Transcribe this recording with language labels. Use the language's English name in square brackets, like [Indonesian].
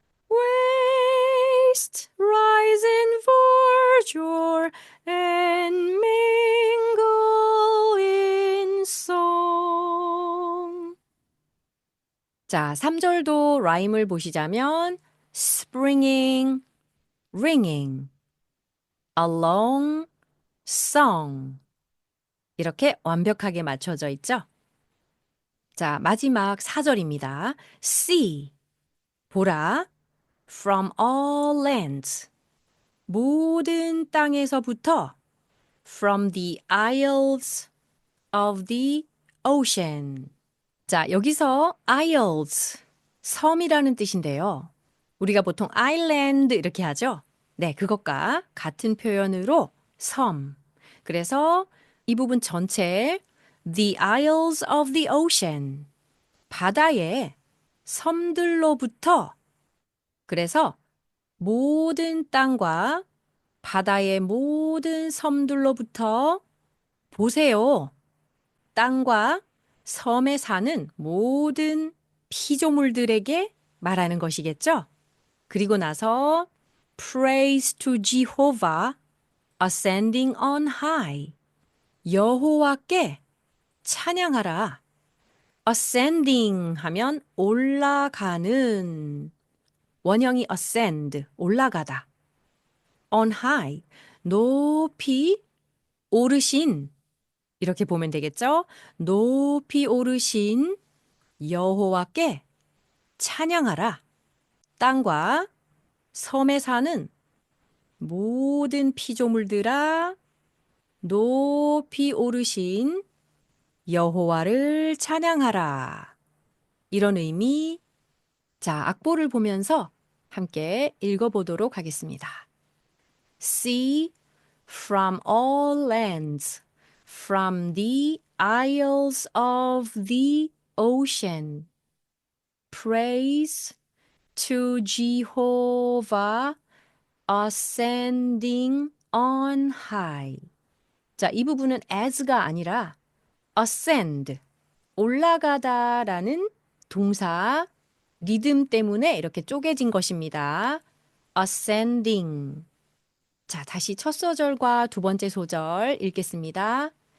[English] Waste, rise in verdure and mingle in song. [Korean] 자, 3절도 라임을 보시자면 springing, ringing, along, song 이렇게 완벽하게 맞춰져 있죠? 자, 마지막 4절입니다. [English] See, [Korean] 보라, [English] from all lands, [Korean] 모든 땅에서부터 [English] from the isles of the ocean. [Korean] 자, 여기서 [English] isles, [Korean] 섬이라는 뜻인데요. 우리가 보통 island 이렇게 하죠? 네, 그것과 같은 표현으로 섬. 그래서 이 부분 전체 [English] The Isles of the Ocean. [Korean] 바다의 섬들로부터 그래서 모든 땅과 바다의 모든 섬들로부터 보세요. 땅과 섬에 사는 모든 피조물들에게 말하는 것이겠죠? 그리고 나서 [English] Praise to Jehovah ascending on high. [Korean] 여호와께 찬양하라. ascending 하면 올라가는 원형이 ascend 올라가다. [English] on high [Korean] 높이 오르신 이렇게 보면 되겠죠? 높이 오르신 여호와께 찬양하라. 땅과 섬에 사는 모든 피조물들아 높이 오르신 여호와를 찬양하라. 이런 의미. 자, 악보를 보면서 함께 읽어보도록 하겠습니다. [English] Sea from all lands, from the isles of the ocean. Praise to Jehovah ascending on high. [Korean] 자, 이 부분은 as가 아니라 ascend, 올라가다라는 동사 리듬 때문에 이렇게 쪼개진 것입니다. [English] ascending. [Korean] 자, 다시 첫 소절과 두 번째 소절 읽겠습니다.